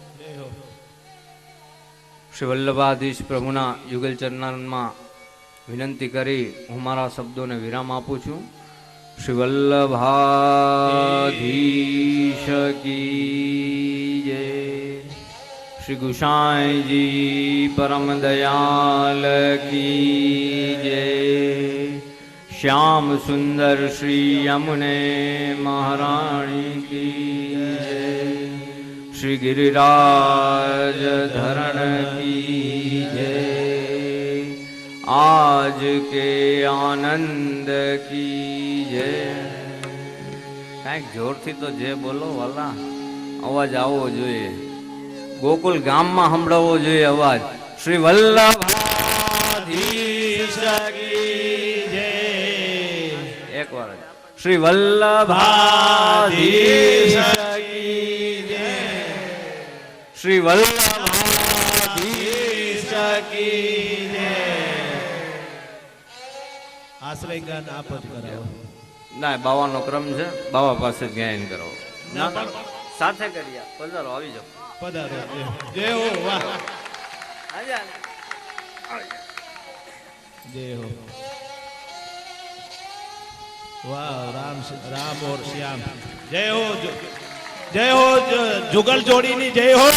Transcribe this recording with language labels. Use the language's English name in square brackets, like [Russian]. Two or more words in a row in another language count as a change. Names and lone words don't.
[Gujarati] શ્રી વલ્લભાધીશ પ્રભુના યુગલ ચરણમાં વિનંતી કરી હું મારા શબ્દોને વિરામ આપું છું. [Hindi] श्री वल्लभाधीश की जय. श्री गुसाईजी परम दयाल की जय. श्याम सुंदर श्री यमुने महारानी की जय. श्री गिरिराज धरण की जय. आज के आनंद की जय. [Gujarati] કંઈક જોરથી તો જે બોલો વાલા, અવાજ આવવો જોઈએ. ગોકુલ ગામમાં સંભળાવવો જોઈએ અવાજ. શ્રી વલ્લભાધીશ એક વાર [Hindi] श्री वल्लभाधीश की जय. श्री वल्लभाधीश की जय. [Gujarati] આશ્રય ગાન આપ જ કરાવો. ના, બાવાનો ક્રમ છે, બાવા પાસે જ ગાયન કરો. ના સાથે કરીએ. પધારો, આવી જાઓ. પધારો. જય હો. વાહ, [Hindi] जय हो. वाह, राम राम और श्याम. जय हो. जय हो जुगल जोड़ी नी. जय हो.